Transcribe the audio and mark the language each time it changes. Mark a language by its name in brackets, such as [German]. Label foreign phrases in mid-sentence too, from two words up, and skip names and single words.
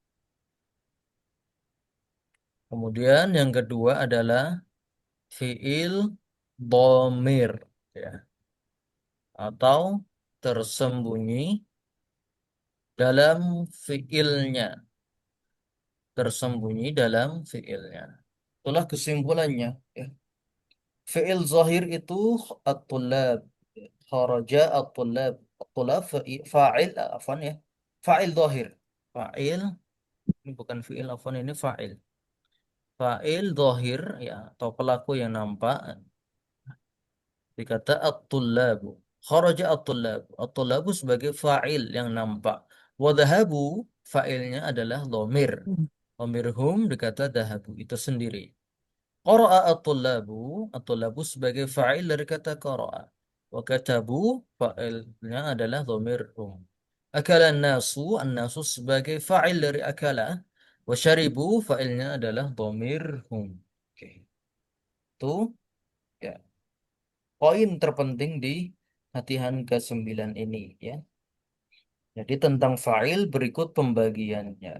[Indonesian] Kemudian yang kedua adalah [Arabic] فعل ضمير, [Indonesian] ya, atau tersembunyi dalam fi'ilnya. Tersembunyi dalam fi'ilnya. Itulah kesimpulannya. Ya. [Arabic] فعل ظاهر [Indonesian] itu at-tullab. [Arabic] خرج الطلاب. الطلاب فاعل، عفوا ya. فاعل ظاهر. [Indonesian] Fa'il, ini bukan fi'il, afwan, ini fa'il. [Arabic] فاعل ظاهر, [Indonesian] ya, atau pelaku yang nampak. Dikata at-tullabu. [Arabic] خرج الطلاب. [Indonesian] At-tullabu sebagai fa'il yang nampak. [Arabic] وذهبوا, [Indonesian] fa'ilnya adalah dhamir. [Arabic] ضمير هم dikata ذهبوا. [Indonesian] Itu sendiri. [Arabic] قرأ الطلاب. [Indonesian] At-tullabu sebagai fa'il dari kata qara'a. [Arabic] وكتبوا, [Indonesian] fa'ilnya adalah [Arabic] ضمير هم. أكل الناس. [Indonesian] An-nasu sebagai fa'il dari akala. [Arabic] وشربوا, [Indonesian] fa'ilnya adalah [Arabic] ضمير هم. [Indonesian] Oke. Itu, ya. poin terpenting di latihan ke-9 ini ya. Jadi tentang fa'il berikut pembagiannya.